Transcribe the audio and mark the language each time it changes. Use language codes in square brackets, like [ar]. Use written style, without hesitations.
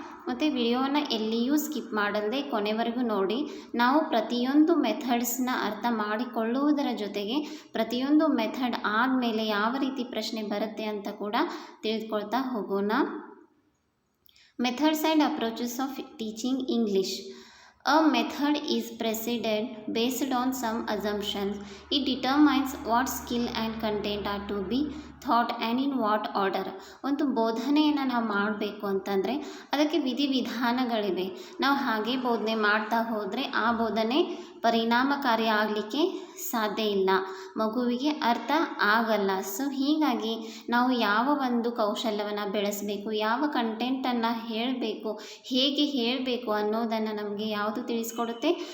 [kn] ಮತ್ತು ವಿಡಿಯೋನ ಎಲ್ಲಿಯೂ ಸ್ಕಿಪ್ ಮಾಡಲ್ಲದೆ ಕೊನೆವರೆಗೂ ನೋಡಿ. ನಾವು ಪ್ರತಿಯೊಂದು ಮೆಥಡ್ಸ್ನ ಅರ್ಥ ಮಾಡಿಕೊಳ್ಳುವುದರ ಜೊತೆಗೆ ಪ್ರತಿಯೊಂದು ಮೆಥಡ್ ಆದಮೇಲೆ ಯಾವ ರೀತಿ ಪ್ರಶ್ನೆ ಬರುತ್ತೆ ಅಂತ ಕೂಡ ತಿಳಿದುಕೊಳ್ತಾ ಹೋಗೋಣ. [en] Methods and approaches of teaching English. A method is preceded based on some assumptions. It determines what skill and content are to be taught and in what order. [kn] ಒಂದು ಬೋಧನೆಯನ್ನು ನಾವು ಮಾಡಬೇಕು ಅಂತಂದರೆ ಅದಕ್ಕೆ ವಿಧಿವಿಧಾನಗಳಿವೆ. ನಾವು ಹಾಗೆ ಬೋಧನೆ ಮಾಡ್ತಾ ಹೋದರೆ ಆ ಬೋಧನೆ ಪರಿಣಾಮಕಾರಿ ಆಗಲಿಕ್ಕೆ ಸಾಧ್ಯ ಇಲ್ಲ, ಮಗುವಿಗೆ ಅರ್ಥ ಆಗಲ್ಲ. ಹೀಗಾಗಿ ನಾವು ಯಾವ ಒಂದು ಕೌಶಲ್ಯವನ್ನು ಬೆಳೆಸಬೇಕು, ಯಾವ ಕಂಟೆಂಟನ್ನು ಹೇಳಬೇಕು, ಹೇಗೆ ಹೇಳಬೇಕು ಅನ್ನೋದನ್ನು ನಮಗೆ ಯಾವುದು ತಿಳಿಸ್ಕೊಡುತ್ತೆ?